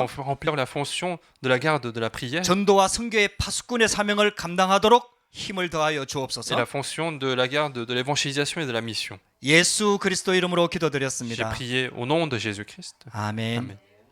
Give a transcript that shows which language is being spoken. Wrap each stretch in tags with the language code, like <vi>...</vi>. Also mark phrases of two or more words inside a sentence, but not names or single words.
<fr>remplir la fonction de la garde de la prière</fr> <ko>전도와 선교의 파수꾼의 사명을 감당하도록 힘을 더하여</ko> <fr>et</fr> <ko>주옵소서.</ko> <fr>la fonction de la garde de l'évangélisation et de la mission.</fr> <ko>예수 그리스도 이름으로</ko> <fr>J'ai</fr> <ko>기도드렸습니다.</ko> <fr>prié au nom de Jésus-Christ.</fr> <ko>아멘.</ko> <fr>Amen.</fr>